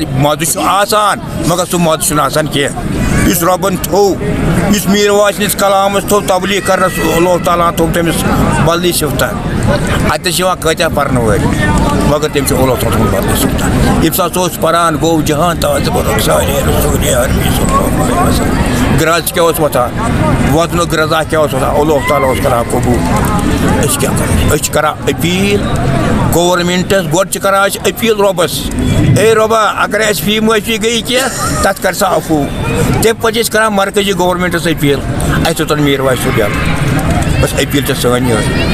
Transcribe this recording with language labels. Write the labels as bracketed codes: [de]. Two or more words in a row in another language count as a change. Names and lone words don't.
[ks] مزٕ چھُ آسان مگر سُہ مزٕ چھُنہٕ آسان کینٛہہ یُس رۄبن تھوٚو یُس میٖر واج سٕنٛدِس کلامس تھوٚو تبلیٖغ کرنس اللہ تعالیٰ ہن تھوٚو تٔمِس بدلی صفتہ اتٮ۪س چھِ یِوان کۭتیاہ پرنہٕ وٲلۍ مگر تٔمۍ چھُ اللہ تعالیٰ تھوٚومُت بدلی صفتہ ییٚمہِ ساتہٕ سُہ اوس پران گوٚو جہان تازٕ برق سارے رسول عربی [ar] صلی اللہ علیہ وسلم [ks] گرٛز کیٛاہ اوس وۄتھان وۄدنُک غذا کیٛاہ اوس وۄتھان اللہ تعالیٰ اوس کران قبوٗل أسۍ کیٛاہ کرو أسۍ چھِ کران أپیٖل گورمنٹس گۄڈٕ چھِ کران أسۍ أپیٖل رۄبس اے رۄبا اگرے اَسہِ فی معٲفی گٔیہِ کینٛہہ تتھ کر سا عفوٗ تمہِ پتہٕ چھِ أسۍ کران مرکزی گورمنٹس أپیٖل اَسہِ توٚتن میٖر واج صٲب یَلہٕ بس أپیٖل چھِ سٲنۍ یِہٕے